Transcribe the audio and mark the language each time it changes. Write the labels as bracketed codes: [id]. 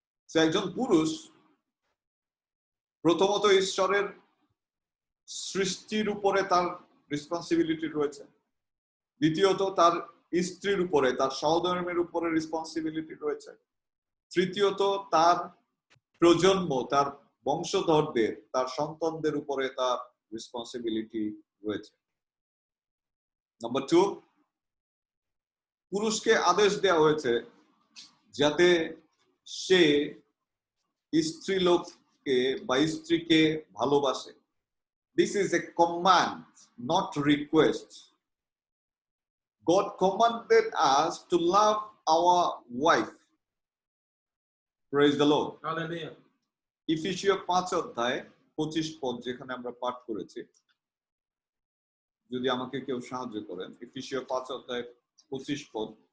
[bn] সে একজন পুরুষ প্রথমত ঈশ্বরের সৃষ্টির উপরে তার রেসপন্সিবিলিটি রয়েছে, দ্বিতীয়ত তার স্ত্রীর উপরে, তার সহধর্মের উপরে রেসপন্সিবিলিটি রয়েছে, তৃতীয়ত তার প্রজন্ম, তার বংশধরদের, তার সন্তানদের উপরে তার রেসপন্সিবিলিটি রয়েছে। নাম্বার 2, পুরুষকে আদেশ দেওয়া হয়েছে যাতে সে স্ত্রীলোককে বা স্ত্রীকে ভালোবাসে। [en] This is a command, not request. God commanded us to love our wife. Praise the Lord. Hallelujah. [bn] ইফিসীয় 5 অধ্যায় 25 পদ যেখানে আমরা পাঠ করেছি, যদি আমাকে কেউ সাহায্য করেন, ইফিসীয় 5 অধ্যায় 25 পদ।